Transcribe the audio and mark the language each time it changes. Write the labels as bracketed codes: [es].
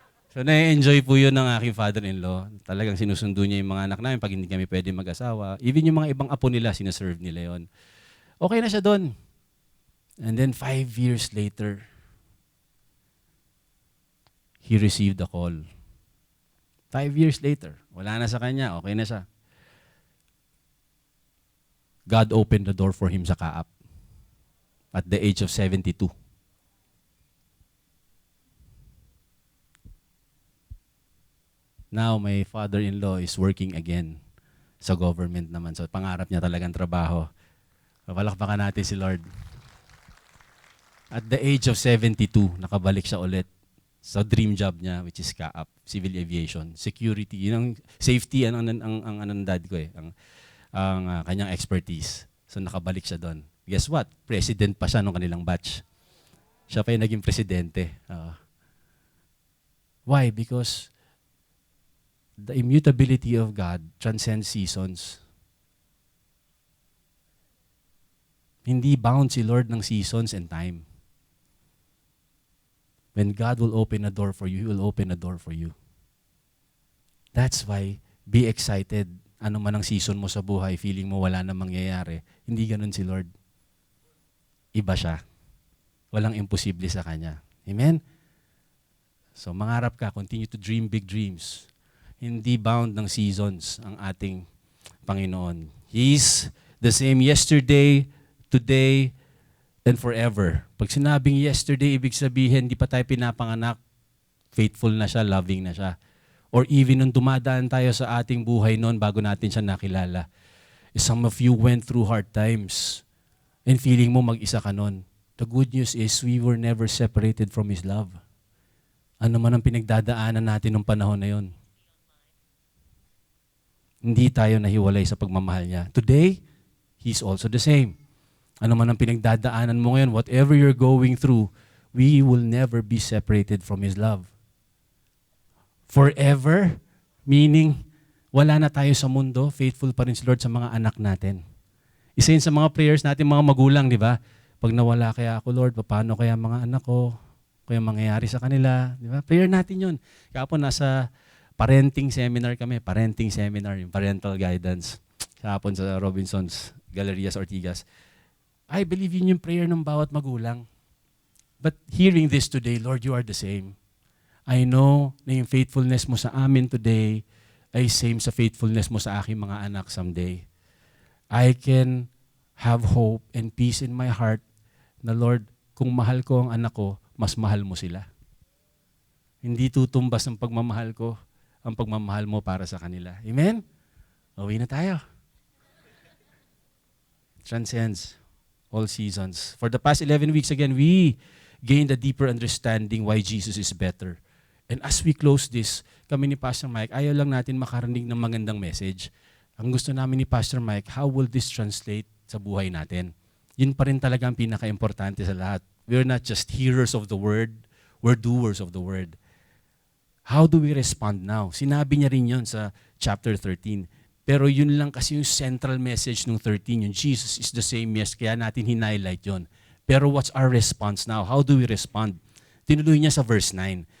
[tl] So, na-enjoy po yun ng aking father-in-law. Talagang sinusundo niya yung mga anak namin pag hindi kami pwede mag-asawa. Even yung mga ibang apo nila, sinaserve nila yon. Okay na siya doon. [en] And then 5 years later, he received a call. 5 years later, [tl] wala na sa kanya, okay na siya. [en] God opened the door for him sa Kaap at the age of 72. Now, my father-in-law is working again sa government naman. [tl] So, pangarap niya talagang trabaho. Palakpakan natin si Lord. [en] At the age of 72, [tl] nakabalik siya ulit sa [en] dream job niya, which is CAAP, Civil Aviation, Security. [tl] Yun ang safety, ang dad ko eh, ang kanyang expertise. So, nakabalik siya doon. [en] Guess what? [tl] President pa siya nung kanilang batch. Siya pa yung naging presidente. [en] Why? Because the immutability of God transcends seasons. [tl] Hindi bound si Lord ng seasons and time. [en] When God will open a door for you, He will open a door for you. That's why, be excited. [tl] Ano man ang season mo sa buhay, feeling mo wala na mangyayari. Hindi ganun si Lord. Iba siya. Walang imposible sa Kanya. Amen? So mangarap ka, [en] continue to dream big dreams. [tl] Hindi bound ng seasons ang ating Panginoon. [en] He's the same yesterday, today, and forever. [tl] Pag sinabing yesterday, ibig sabihin, hindi pa tayo pinapanganak, faithful na siya, loving na siya. Or even nung dumadaan tayo sa ating buhay noon bago natin siya nakilala. [en] Some of you went through hard times and [tl] feeling mo mag-isa ka noon. [en] The good news is we were never separated from His love. [tl] Ano man ang pinagdadaanan natin nung panahon na yon, hindi tayo nahiwalay sa pagmamahal niya. [en] Today, He's also the same. [tl] Ano man ang pinagdadaanan mo ngayon, [en] whatever you're going through, we will never be separated from His love. [tl] Forever, meaning wala na tayo sa mundo, faithful pa rin si Lord sa mga anak natin. Isa yun sa mga prayers natin mga magulang, di ba? Pag nawala kaya ako, Lord, paano kaya mga anak ko? Kaya mangyayari sa kanila? Di ba? Prayer natin yun. Kaya po nasa parenting seminar kami, yung parental guidance. Kahapon sa Robinson's Galerias Ortigas. [en] I believe in [tl] yung prayer ng bawat magulang. [en] But hearing this today, Lord, you are the same. I know [tl] na yung faithfulness mo sa amin today ay same sa faithfulness mo sa aking mga anak someday. [en] I can have hope and peace in my heart [tl] na Lord, kung mahal ko ang anak ko, mas mahal mo sila. Hindi tutumbas ang pagmamahal ko, ang pagmamahal mo para sa kanila. Amen? Uwi na tayo. [en] Transcends all seasons. For the past 11 weeks, again, we gained a deeper understanding why Jesus is better. And as we close this, [tl] kami ni Pastor Mike, ayaw lang natin makarinig ng magandang message. Ang gusto namin ni Pastor Mike, [en] how will this translate [tl] sa buhay natin? Yun pa rin talaga ang pinaka-importante sa lahat. [en] We're not just hearers of the word, we're doers of the word. How do we respond now? [tl] Sinabi niya rin yun sa chapter 13. Pero yun lang kasi yung central message ng 13, yung [en] Jesus is the same, [tl] yes, kaya natin hin-highlight yun. [en] Pero what's our response now? How do we respond? [tl] Tinuloy niya sa [en] verse 9.